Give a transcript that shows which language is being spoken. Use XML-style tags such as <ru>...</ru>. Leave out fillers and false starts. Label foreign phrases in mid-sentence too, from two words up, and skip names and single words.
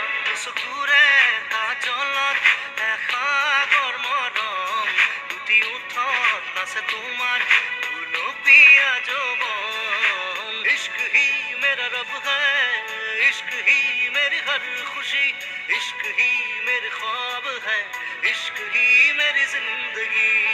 <as>দুচকুৰে কাজলত দেখা গৰমৰম, দুটি ওঠত নাচে তোমাৰ গুলপীয়া যৌৱন।</as> <hi>इश्क ही मेरा रब है, इश्क ही मेरी हर खुशी, इश्क ही मेरे ख्वाब है, इश्क ही मेरी जिंदगी।</hi>